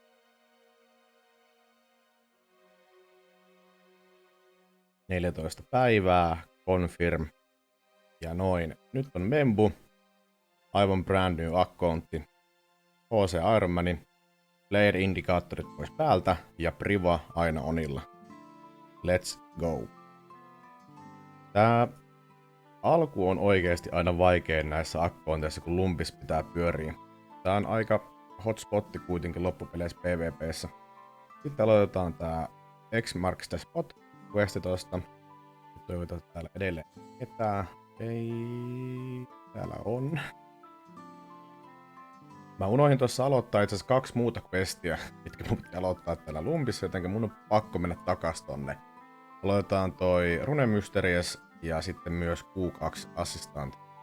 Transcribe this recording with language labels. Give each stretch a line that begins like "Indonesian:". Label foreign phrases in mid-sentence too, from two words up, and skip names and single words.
Finnish: – 14 päivää, confirm ja noin. Nyt on membu, aivan
English: brand new
Finnish: accountti, HC Ironmanin, player indikaattorit pois päältä ja priva aina onilla.
English: Let's go!
Finnish: Tää alku on oikeesti aina vaikein näissä akkoonteissa, kun lumpis pitää pyöriä. Tää on aika
English: hot spotti
Finnish: kuitenkin loppupeleissä PvP:ssä. Sitten aloitetaan tää X marks the spot questi tosta. Toivotaan täällä edelleen ketään. Ei, täällä on. Mä unohdin tuossa aloittaa itse asiassa 2 muuta questia, mitkä mun pitää aloittaa täällä lumpissa, jotenkin mun on pakko mennä takas tonne. Aloitetaan toi Rune Mysteries ja sitten myös Q2 Assistant.